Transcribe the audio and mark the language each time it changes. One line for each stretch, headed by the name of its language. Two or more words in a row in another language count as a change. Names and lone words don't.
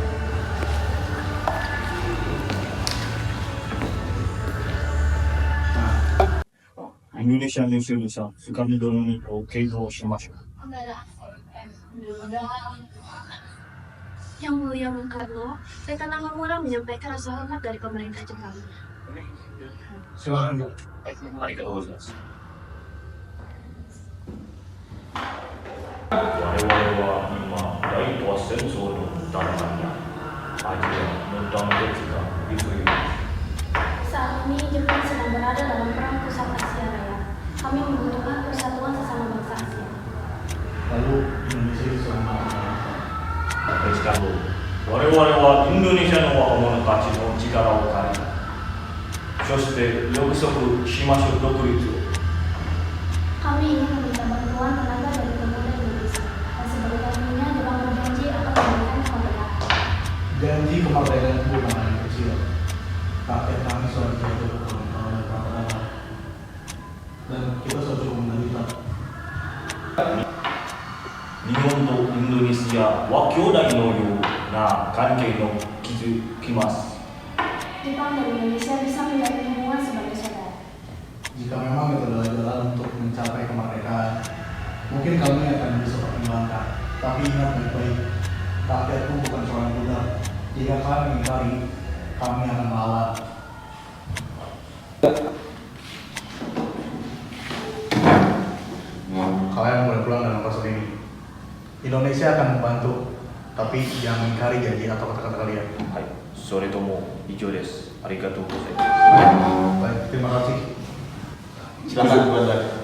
Japanese: Indonesia Indonesia, Soekarno ni keiko shimashou.
Indonesian: Yang Mulia Bung Karno, Rekan Nagamura menyampaikan rasa hormat dari pemerintah Jepang. Silakan.
Japanese: ありがとうございます. 我々は今、大東亜戦争のためにアジアの団結が揺るぎます。
Indonesian: Saat ini Jepang sedang berada dalam perang pusat Asia Raya. Kami membutuhkan persatuan sesama bangsa Asia. Lalu Indonesia bisa melakukan apa?
Japanese: しかも、我々はインドネシアの若者たちの力を借り、そして約束しましょう独立を。
Indonesian: Kami ingin meminta bantuan tenaga dari pemuda Indonesia. Dan sebagai gantinya Jepang berjanji akan memberikan kemerdekaan. Janji kemerdekaan itu bukan hal yang kecil. Rakyat kami selalu jatuh oleh perang. Dan kita selalu cukup menderita.
Japanese: 日本とインドネシアは兄弟のような関係の築きます。
Indonesian: Jepang dan Indonesia bisa menjalin hubungan sebagai saudara. Jika memang itu adalah jalan untuk mencapai kemerdekaan, mungkin kami akan bisa pertimbangkan. Tapi ingat baik-baik, rakyatku bukan seorang budak. Jika kalian mengingkari, kami akan melawan. Kalian boleh pulang dalam proses ini. Indonesia akan membantu, tapi jangan mengingkari janji atau kata-kata kalian.
Japanese: はい、それとも以上です。ありがとうございます。
Indonesian: Baik, terima kasih. Silakan Bandar.